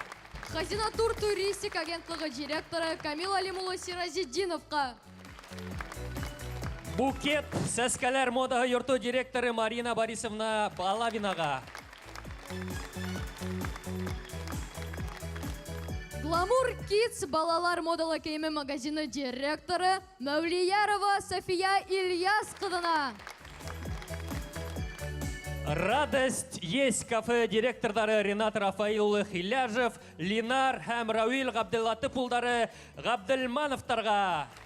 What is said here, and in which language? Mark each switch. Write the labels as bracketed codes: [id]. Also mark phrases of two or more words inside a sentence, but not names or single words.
[ba] Хазина тур туристик агентлығы директоры Камил Алим улы Сиразетдиновҡа. Букет сәскәләр модаһы йорто директоры Марина Борисовна Балавинаға. Гламур Kids балалар модалы кейеме магазины директоры Мәүлиярова София Ильяс ҡыҙына. Радость есть кафе директордары Ренат Рафаил улы Хиляжев, Линар һәм Рауил Габделлатып улдары Габделмановтарға.